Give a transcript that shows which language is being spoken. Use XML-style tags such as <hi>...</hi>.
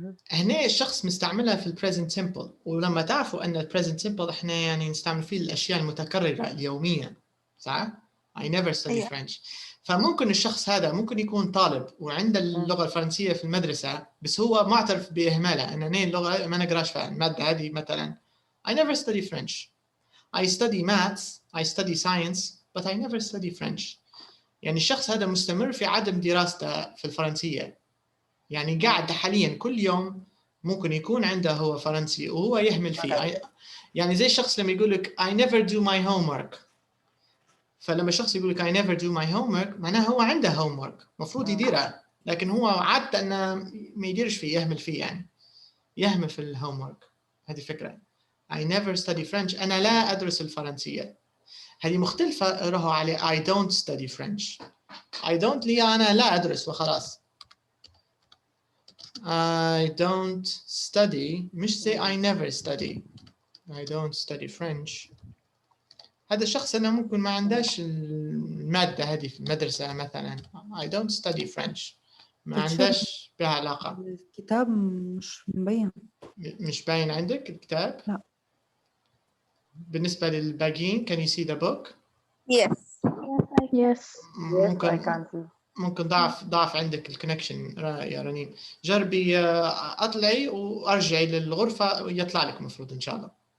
<ar>هنا الشخص مستعملها في present simple، ولما تعرفوا أن present simple احنا يعني نستعمل فيه الأشياء المتكررة اليومية، صح؟</ar> <en>I never study French.</en> <ar>فممكن الشخص هذا ممكن يكون طالب وعنده اللغة الفرنسية في المدرسة، بس هو معترف بإهمالها، أن اللغة ما نقراش فيها المادة هذه. مثلا</ar> <en>I never study French. I study maths, I study science, but I never study French.</en> <ar>يعني الشخص هذا مستمر في عدم دراسته في الفرنسية، يعني قاعد حاليا كل يوم ممكن يكون عنده هو فرنسي وهو يهمل فيه. يعني زي الشخص لما يقول لك</ar> <en>I never do my homework.</en> <ar>فلما الشخص يقول لك I never do my homework معناه هو عنده homework مفروض يديره، لكن هو عادة أنه ما يديرش فيه، يهمل فيه، يعني يهمل في الهومورك. هذه فكرة.</ar> <en>I never study French.</en> <ar>أنا لا أدرس الفرنسية. هذه مختلفة رهو على</ar> <en>I don't study French. I don't</en> <ar>لي أنا لا أدرس وخلاص.</ar> <en>I don't study</en> <ar>مش زي</ar> <en>I never study. I don't study French.</en> <ar>هذا الشخص أنا ممكن ما عندهش المادة هذه في المدرسة مثلا.</ar> <en>I don't study French.</en> <ar>ما عندهش بها علاقة. الكتاب مش مبين. مش باين عندك الكتاب؟ لا. بالنسبة للباقيين</ar> <en>can you see the book؟ Yes. Yes.</en> <ar>ممكن ممكن ضعف عندك الكونكشن يا رنين. جربي اطلعي وارجعي للغرفة ويطلع لك مفروض ان شاء الله.</ar>